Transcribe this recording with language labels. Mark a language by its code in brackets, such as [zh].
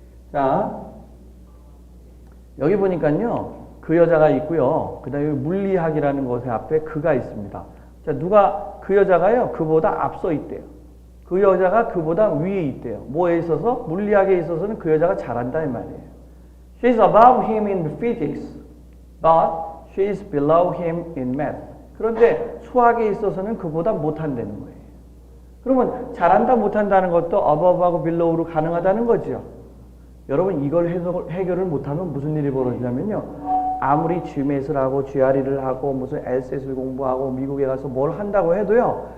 [ko] 자, 여기 보니까요, 그 여자가 있고요. 그 다음에 물리학이라는 것의 앞에 그가 있습니다. 자, 누가, 그 여자가요, 그보다 앞서 있대요. 그 여자가 그보다 위에 있대요. 뭐에 있어서? 물리학에 있어서는 그 여자가 잘한다 이 말이에요. [en] She's above him in physics, but she's below him in math. [ko] 그런데 수학에 있어서는 그보다 못한다는 거예요. 그러면 잘한다 못한다는 것도 above하고 below로 가능하다는 거죠. 여러분 이걸 해결을 못하면 무슨 일이 벌어지냐면요. 아무리 GMAT을 하고 GRE를 하고 무슨 LSAT을 공부하고 미국에 가서 뭘 한다고 해도요.